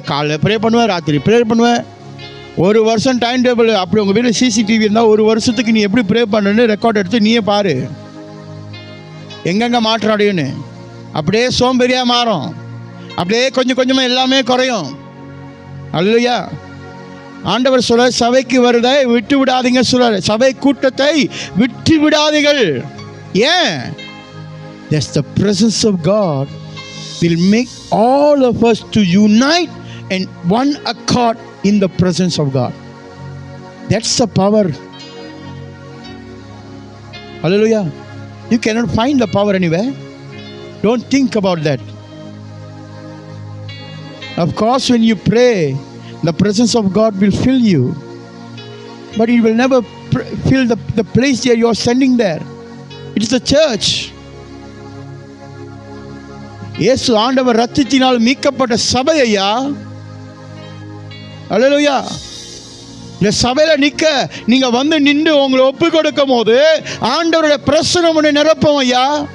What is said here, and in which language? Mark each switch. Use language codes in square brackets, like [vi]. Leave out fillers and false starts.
[ta] காலைல ப்ரே பண்ணுவேன், ராத்திரி ப்ரே பண்ணுவேன். ஒரு வருஷம் டைம் டேபிள், அப்படி உங்கள் வீட்டில் சிசிடிவி இருந்தால் ஒரு வருஷத்துக்கு நீ எப்படி ப்ரே பண்ணுன்னு ரெக்கார்ட் எடுத்து நீயே பாரு, எங்கெங்கே மாற்றம் அடையுன்னு. அப்படியே சோம்பேறியாக மாறும், அப்படியே கொஞ்சம் கொஞ்சமாக எல்லாமே குறையும். அல்லேலூயா. ஆண்டவர் சொல்ல, சபைக்கு வருதை விட்டு விடாதீங்க சொல்றாரு. சபை கூட்டத்தை விட்டு விடாதீர்கள். ஏன்? [en] That's the presence of God will make all of us to unite in one accord in the presence of God. That's the power. Hallelujah. You cannot find the power anywhere. Don't think about that. Of course, when you pray, the presence of God will fill you, but it will never fill the place that you are standing there. It is the church. [ta] இயேசு ஆண்டவர் ரத்தத்தினால் மீட்கப்பட்ட சபை ஐயா. அல்லேலூயா. இந்த சபையில் நிற்க நீங்க வந்து நின்று உங்களை ஒப்பு கொடுக்கும் போது ஆண்டவருடைய பிரசன்னம் உன்னை நிரப்பும் ஐயா.